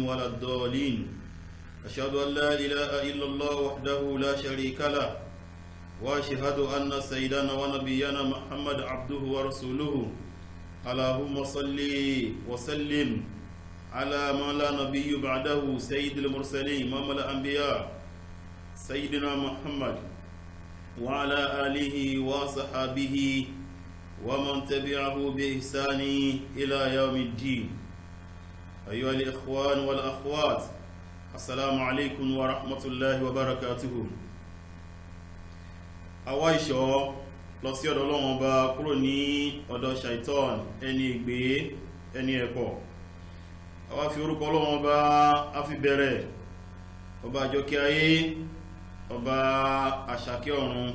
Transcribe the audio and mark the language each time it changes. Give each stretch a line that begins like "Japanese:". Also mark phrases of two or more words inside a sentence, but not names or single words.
Arabic: ولا الضالين أشهد أن لا إله إلا الله وحده لا شريك له وأشهد أن سيدنا ونبينا محمد عبده ورسوله اللهم صل وسلم على ما لا نبي بعده سيد المرسلين إمام الأنبياء سيدنا محمد وعلى آله وصحبه ومن تبعه بإحسان إلى يوم الدين. أيها الإخوان والأخوات، السلام عليكم ورحمة الله وبركاته.
Yoruba: àwa ìṣọ́ lọ sí ọ̀dọ̀ Ọlọ́run Ọba kúrò ní ọ̀dọ̀ Shaitan, ẹni ìgbé, ẹni ẹ̀kọ́. àwa fi orúkọ Ọlọ́run Ọba a fi bẹ̀rẹ̀, ọba àjọkẹ́ ayé, ọba àṣàkẹ́ ọ̀run.